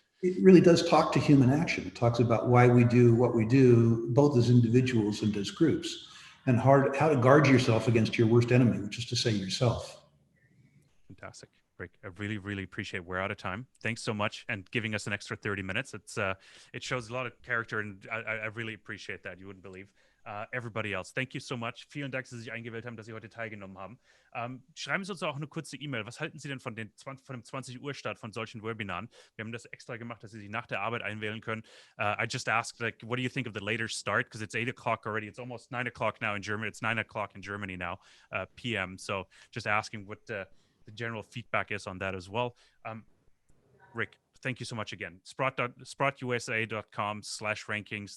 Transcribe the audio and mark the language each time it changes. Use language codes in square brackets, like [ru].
[en] It really does talk to human action. It talks about why we do what we do, both as individuals and as groups, and how to guard yourself against your worst enemy, which is to say yourself. Fantastic. Rick, I really, really appreciate it. We're out of time. Thanks so much, and giving us an extra 30 minutes. It shows a lot of character, and I really appreciate that. You wouldn't believe. Everybody else, thank you so much. [de] Vielen Dank, dass Sie sich eingewählt haben, dass Sie heute teilgenommen haben. Schreiben Sie uns auch eine kurze E-Mail. Was halten Sie denn von dem 20 Uhr Start von solchen Webinaren? Wir haben das extra gemacht, dass Sie sich nach der Arbeit einwählen können. [en] I just asked, like, what do you think of the later start? Because it's 8 o'clock already. It's almost 9 o'clock now in Germany. It's 9 o'clock in Germany now, PM. So just asking what the general feedback is on that as well. Rick, thank you so much again. sprotusa.com/rankings.